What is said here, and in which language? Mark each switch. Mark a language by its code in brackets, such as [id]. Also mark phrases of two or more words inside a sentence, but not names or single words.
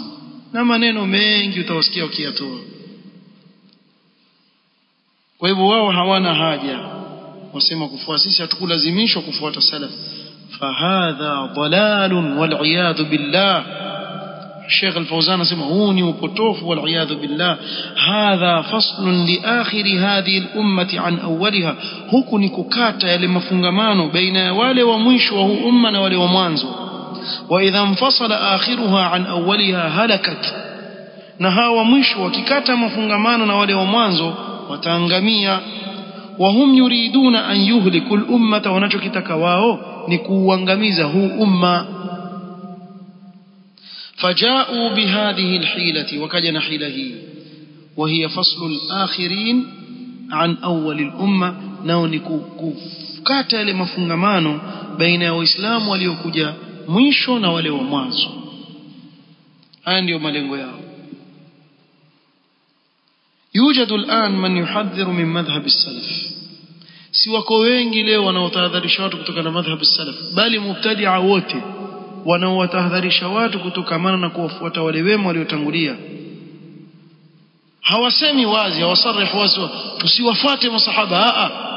[sw] Na maneno mengi utawasikia wakiyatoa. Kwa hivyo wao hawana haja, wasema kufuata. Sisi hatukulazimishwa kufuata salaf. [ar] فهذا ضلال والعياذ بالله. [sw] Sheikh Al-Fawzan anasema huu ni upotofu [ar] والعياذ بالله. هذا فصل لآخر هذه الأمة عن أولها. [sw] Huku ni kukata yale mafungamano baina ya wale wa mwisho wa huu umma na wale wa mwanzo. [ar] وإذا انفصل آخرها عن أولها هلكت. [sw] Na hawa mwisho wakikata mafungamano na wale wa mwanzo wataangamia. [ar] وهم يريدون أن يهلكوا الأمة, [sw] wanachokitaka wao ni kuuangamiza huu umma. [ar] فجاءوا بهذه الحيلة, [sw] wakajana hila hii, [ar] وهي فصل الآخرين عن أول الأمة, [sw] nao ni kukata yale mafungamano baina ya waislamu waliokuja mwisho na wale wa mwanzo. Haya ndio malengo yao. [ar] يوجد الآن من يحذر من مذهب السلف. [sw] si wako wengi leo wanaotahadharisha watu kutokana na [ar] مذهب السلف, [sw] bali mubtadi'a wote wanaowatahadharisha watu kutokamana na kuwafuata wale wema waliotangulia. Hawasemi wazi, hawasarihu wazi tusiwafuate masahaba.